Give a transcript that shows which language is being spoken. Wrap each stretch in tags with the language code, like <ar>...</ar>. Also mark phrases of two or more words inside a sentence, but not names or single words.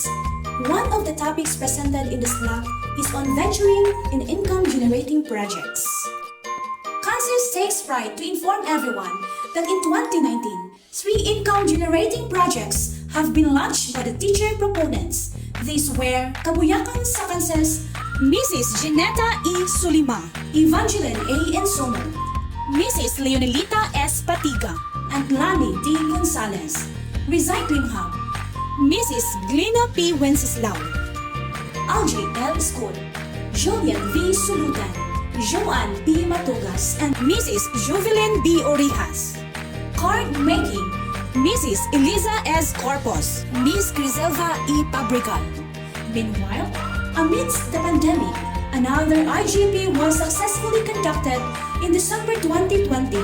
<en>One of the topics presented in this block is on venturing in income-generating projects. CanCES takes pride to inform everyone that in 2019, 3 income-generating projects have been launched by the teacher proponents. These were Kabuyakan sa CanCES, Mrs. Gineta E. Sulima, Evangeline A. Ensomo, Mrs. Leonelita S. Patiga, and Lani D. Gonzalez. Recycling Hub, Mrs. Glina P. Wenceslao, Algie L. School, Julian V. Sulutan, Joanne P. Matugas, and Mrs. Juvelin B. Orijas. Card Making, Mrs. Eliza S. Corpus, Miss Griselva E. Pabrical. Meanwhile, amidst the pandemic, another IGP was successfully conducted in December 2020.</en>